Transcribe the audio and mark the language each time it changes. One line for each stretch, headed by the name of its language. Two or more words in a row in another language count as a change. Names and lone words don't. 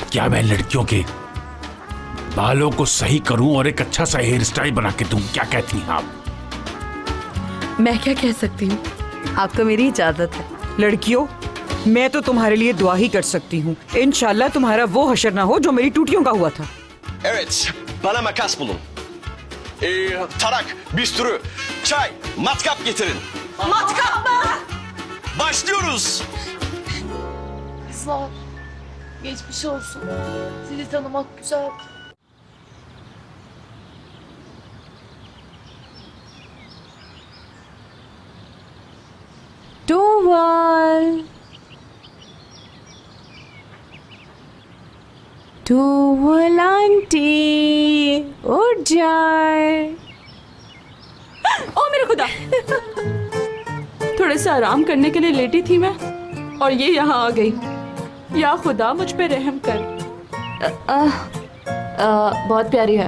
Urdu: کیا میں لڑکیوں کے بالوں کو صحیح کروں اور ایک اچھا سا ہیئر اسٹائل بنا کے دوں? کیا کہتی ہیں آپ? میں کیا کہہ سکتی ہوں، آپ کو میری اجازت ہے. لڑکیوں، میں تو تمہارے لیے دعا ہی کر سکتی ہوں. انشاءاللہ تمہارا وہ حشر نہ ہو جو میری ٹوٹیوں کا ہوا تھا.
Turkish: Evet, bana makas bulun. Tarak, bistürü, çay, matkap getirin. Matkap mı? Başlıyoruz. Kızlar, geçmiş olsun. Sizi tanımak güzel. Tuval.
Urdu: Tuval آنٹی، اٹھ جائے. او میرے خدا, خدا، تھوڑے سے آرام کرنے کے لیے لیٹی تھی میں اور یہ یہاں آ گئی. یا خدا مجھ پہ رحم کر۔ بہت پیاری ہے.